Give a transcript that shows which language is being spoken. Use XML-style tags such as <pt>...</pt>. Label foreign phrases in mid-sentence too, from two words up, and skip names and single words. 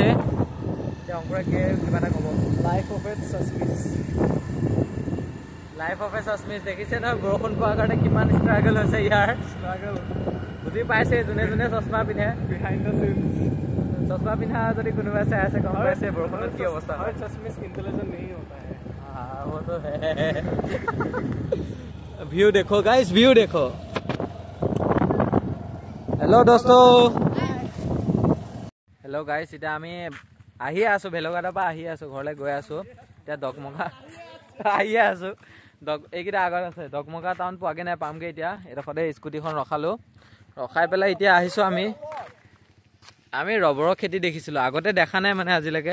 <as>এতিয়া অংকুৰে কিবা এটা ক'ব।</as> <en>life of a</en> <as>চাচমিচ দেখিছে নহয়, বৰষুণ পোৱাৰ কাৰণে কিমান ষ্ট্ৰাগল হৈছে ইয়াৰ। বুজি পাইছে যোনে যোনে চশমা পিন্ধে।</as> <en>behind the scenes</en> <as>চশমা পিন্ধা যদি কোনোবাই চাই আছে, গম পাইছে বৰষুণত কি অৱস্থা হয়।</as> <hi>चश्मिश इंटेलिजेंट नहीं होता है। हाँ वो तो है। व्यू देखो गाइस, व्यू देखो। हेलो दोस्तों,</hi> <en>hello guys.</en> <as>এতিয়া আমি আহিয়ে আছোঁ, ভেলঘাটৰ পৰা আহিয়ে আছোঁ, ঘৰলৈ গৈ আছোঁ। এতিয়া ডকমকা আহিয়ে আছোঁ। এইকেইটা আগত আছে। ডকমকা টাউন পোৱাগৈ নাই, পামগৈ এতিয়া। এডোখৰতে স্কুটিখন ৰখাই পেলাই এতিয়া আহিছোঁ আমি ৰবৰৰ খেতি দেখিছিলোঁ, আগতে দেখা নাই মানে আজিলৈকে।</as>